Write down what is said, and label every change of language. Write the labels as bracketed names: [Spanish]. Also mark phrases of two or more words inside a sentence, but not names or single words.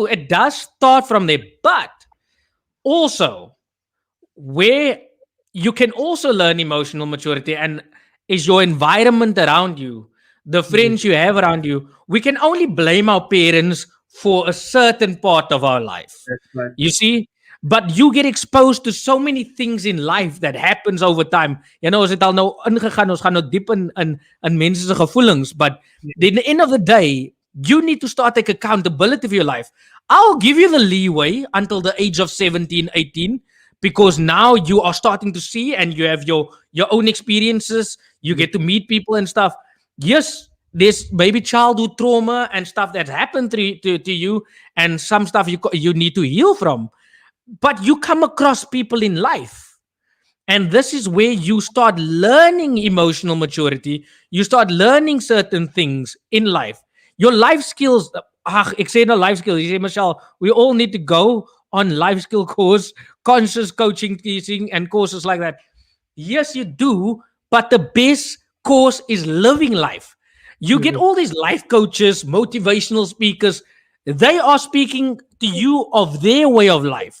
[English] It does start from there, but also where you can also learn emotional maturity and is your environment around you, the Mhm. friends you have around you. We can only blame our parents for a certain part of our life, That's right. you see. But you get exposed to so many things in life that happens over time. You know, [Afrikaans] as dit al nou ingegaan, ons gaan nou diep in mense se gevoelings, [English] but Mhm. at the end of the day, you need to start take accountability for your life. I'll give you the leeway until the age of 17, 18, because now you are starting to see and you have your own experiences, you get to meet people and stuff. Yes, there's maybe childhood trauma and stuff that happened to you, and some stuff you need to heal from, but you come across people in life, and this is where you start learning emotional maturity. You start learning certain things in life. Your life skills. [Afrikaans] Ek sê nou [English] life skills. [Afrikaans] Jy sê, Michelle, [English] we all need to go on life skill course, conscious coaching, teaching, and courses like that. Yes, you do, but the best course is living life. You get Mhm. all these life coaches, motivational speakers. They are speaking to you of their way of life.